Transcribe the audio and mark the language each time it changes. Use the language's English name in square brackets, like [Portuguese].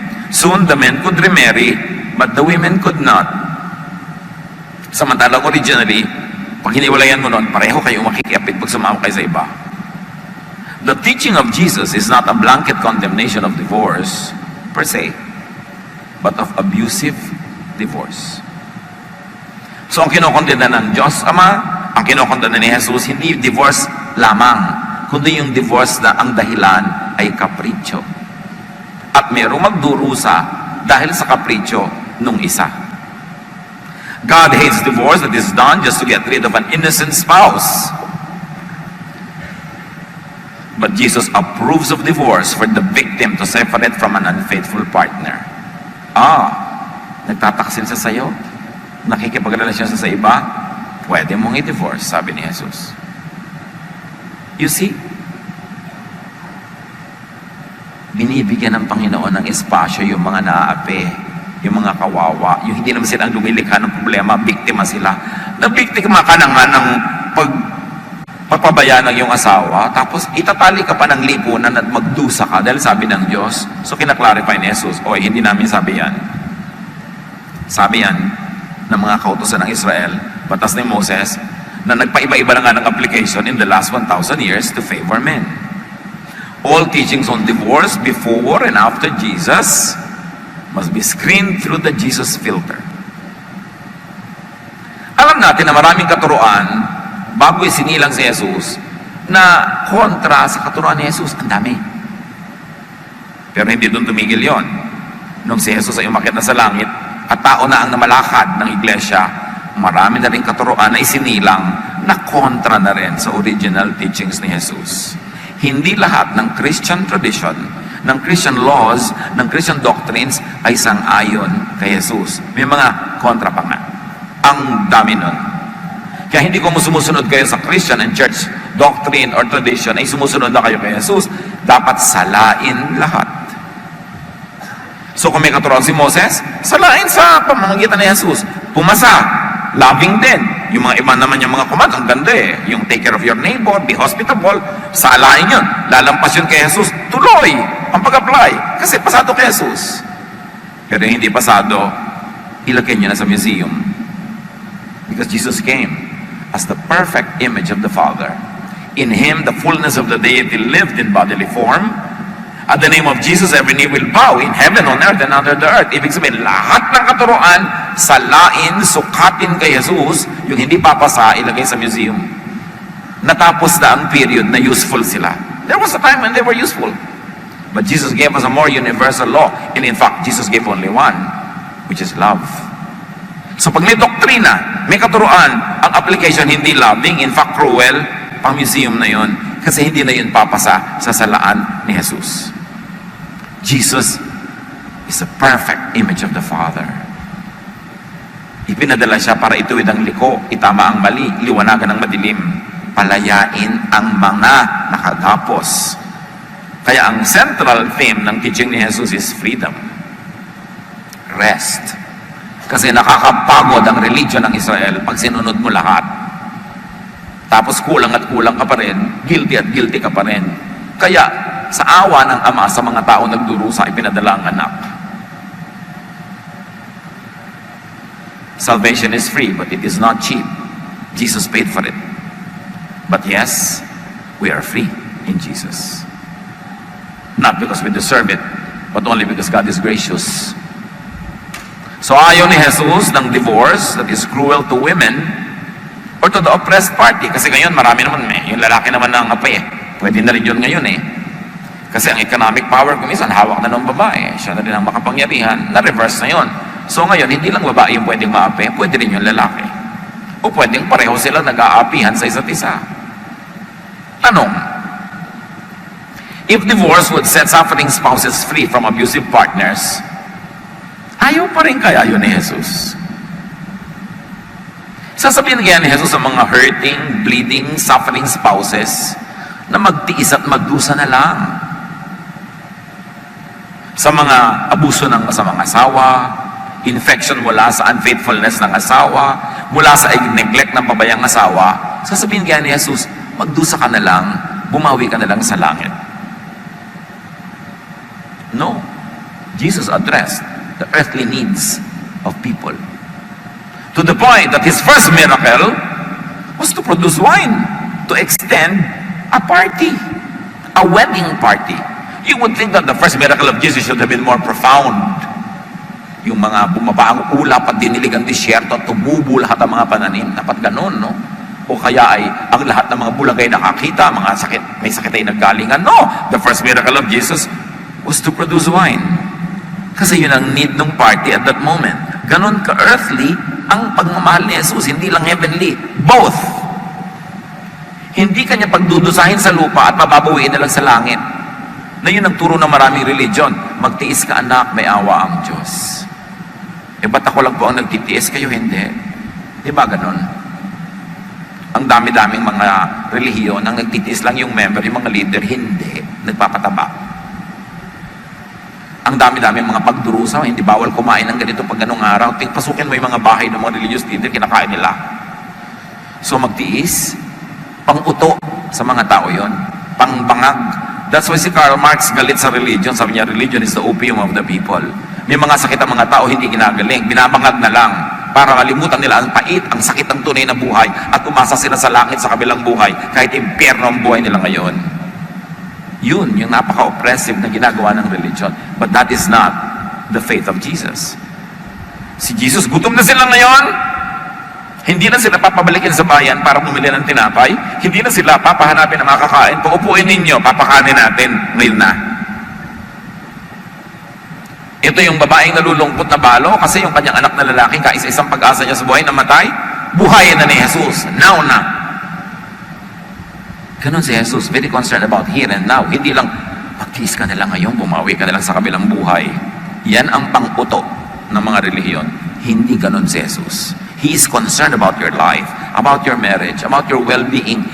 [English] Soon, the men could remarry, but the women could not. [Filipino] Samantalang originally, pag hiniwalayan mo noon, pareho kayo makikiapid pag sumama kayo sa iba. [English] The teaching of Jesus is not a blanket condemnation of divorce, per se, but of abusive divorce. [Filipino] So, ang kinokondena ng Diyos Ama, ang kinokondena ni Jesus, hindi divorce lamang, kundi yung divorce na ang dahilan ay kapritsyo. At merong magdurusa dahil sa kapritsyo nung isa. [English] God hates divorce that is done just to get rid of an innocent spouse. But Jesus approves of divorce for the victim to separate from an unfaithful partner. [Filipino] Nagtataksil siya sa'yo? Nakikipagrelasyon siya sa iba? Pwede mong i-divorce, sabi ni Jesus. [English] You see? [Filipino] Binibigyan ng Panginoon ng espasyo yung mga naaapi, yung mga kawawa, yung hindi naman silang lumilikha ng problema, biktima sila. Nabiktima ka na nga ng pagpabayaan ng iyong asawa, tapos itatali ka pa ng lipunan at magdusa ka dahil sabi ng Diyos. So kinaklarify ni Jesus, hindi namin sabi yan. Sabi yan ng mga kautusan ng Israel, batas ni Moses, na nagpaiba-iba na nga ng application [English] in the last 1,000 years to favor men. All teachings on divorce before and after Jesus must be screened through the Jesus filter. [Filipino] Alam natin na maraming katuruan bago isinilang si Jesus na kontra sa katuruan ni Jesus. Ang dami. Pero hindi doon tumigil yon. Nung si Jesus ay umakyat na sa langit at tao na ang namalakad ng iglesia, marami na rin katuruan na isinilang na kontra na rin sa original teachings ni Jesus. Hindi lahat ng Christian tradition, ng Christian laws, ng Christian doctrines ay sang-ayon kay Jesus. May mga kontra pa nga. Ang dami nun. Kaya hindi ko sumusunod kayo sa Christian and church doctrine or tradition, ay sumusunod na kayo kay Jesus. Dapat salain lahat. So kung may katuruan si Moses, salain sa pamamagitan ni Jesus. Pumasa, loving din. Yung mga iba naman yung mga command, ang ganda eh. Yung [English] take care of your neighbor, be hospitable, [Filipino] salain yun. Lalampas yun kay Jesus, tuloy ang pag-apply. Kasi pasado kay Jesus. Pero hindi pasado, ilagay niyo na sa museum. [English] Because Jesus came as the perfect image of the Father. In Him, the fullness of the deity lived in bodily form. At the name of Jesus, every knee will bow in heaven, on earth, and under the earth. [Filipino] Ibig sabihin, lahat ng katuruan, salain, sukatin kay Jesus, yung hindi papasa, ilagay sa museum. Natapos na ang period na useful sila. [English] There was a time when they were useful. But Jesus gave us a more universal law. And in fact, Jesus gave only one, which is love. [Filipino] So pag may doktrina, may katuruan, ang application hindi loving, in fact cruel, pang museum na yon, kasi hindi na yun papasa sa salaan ni Jesus. [English] Jesus is a perfect image of the Father. [Filipino] Ipinadala siya para ituwid ang liko, itama ang mali, liwanagan ang madilim, palayain ang mga nakagapos. Kaya ang central theme ng teaching ni Jesus [English] is freedom, rest, [Filipino] Kasi nakakapagod ang religion ng Israel pag sinunod mo lahat. Tapos kulang at kulang ka pa rin, guilty at guilty ka pa rin. Kaya, sa awa ng Ama sa mga tao nagdurusa, ipinadala ang anak. [English] Salvation is free, but it is not cheap. Jesus paid for it. But yes, we are free in Jesus. Not because we deserve it, but only because God is gracious. [Filipino] So ayaw ni Jesus ng [English] divorce that is cruel to women or to the oppressed party. [Filipino] Kasi ngayon marami naman yung lalaki naman ang ape. Pwede na rin yun ngayon Kasi ang economic power kumisan hawak na ng babae. Siya na rin ang makapangyarihan. Na-reverse na yun. So ngayon, hindi lang babae yung pwedeng maapi, pwede rin yung lalaki. O pwedeng pareho sila nag-aapihan sa isa't isa. [English] Tanong, if divorce would set suffering spouses free from abusive partners, [Filipino] ayaw pa rin kaya yun ni Jesus? Sasabihin kaya ni Jesus sa mga hurting, bleeding, suffering spouses na magtiis at magdusa na lang sa mga abuso ng masamang asawa, infection mula sa unfaithfulness ng asawa, mula sa neglect ng babayang asawa, sasabihin kaya ni Jesus, magdusa ka na lang, bumawi ka na lang sa langit. [English] No. Jesus addressed the earthly needs of people. To the point that his first miracle was to produce wine, to extend a party, a wedding party. You would think that the first miracle of Jesus should have been more profound. [Filipino] Yung mga bumaba ang ulap at dinilig ang disyerto at tumubo lahat ang mga pananim. Dapat ganun, no? O kaya ay ang lahat ng mga bulagay nakakita, mga sakit, may sakit ay naggalingan. [English] No! The first miracle of Jesus was to produce wine. [Filipino] Kasi yun ang need ng party [English] at that moment. [Filipino] Ganon ka-earthly ang pagmamahal ni Jesus, hindi lang heavenly. Both. Hindi kanya pagdudusahin sa lupa at mababawiin na lang sa langit. Na yun ang turo ng maraming religion. Magtiis ka anak, may awa ang Diyos. Ba't ako lang po ang nagtitiis, kayo hindi? Di ba ganon? Ang dami-daming mga relihiyon, ang nagtitiis lang yung member, yung mga leader, hindi. Nagpapataba. Ang dami-daming mga pagdurusa, hindi bawal kumain ng ganito pag ganong araw. Pasukin mo yung mga bahay ng mga religious leader, kinakain nila. So magtiis, pang-uto sa mga tao yon, pang-bangag. That's why si Karl Marx galit sa religion. Sabi niya, [English] religion is the opium of the people. [Filipino] May mga sakit ang mga tao, hindi ginagaling. Binabangag na lang para kalimutan nila ang pait, ang sakit ng tunay na buhay at umasa sila sa langit sa kabilang buhay kahit impyerno ang buhay nila ngayon. Yun, yung napaka-oppressive na ginagawa ng religion. [English] But that is not the faith of Jesus. [Filipino] Si Jesus, gutom na sila ngayon. Hindi na sila papabalikin sa bayan para bumili ng tinapay. Hindi na sila papahanapin ng makakain. Paupuin ninyo, papakanin natin ngayon na. Ito yung babaeng nalulungkot na balo kasi yung kanyang anak na lalaki, kaisa-isang pag-asa niya sa buhay, namatay. Buhayin na ni Jesus. Now na. Ganon si Jesus, [English] very concerned about here and now. [Filipino] Hindi lang, magtiis ka na lang ngayon, bumawi ka na lang sa kabilang buhay. Yan ang pang-uto ng mga relihiyon. Hindi ganon si Jesus. [English] He is concerned about your life, about your marriage, about your well-being.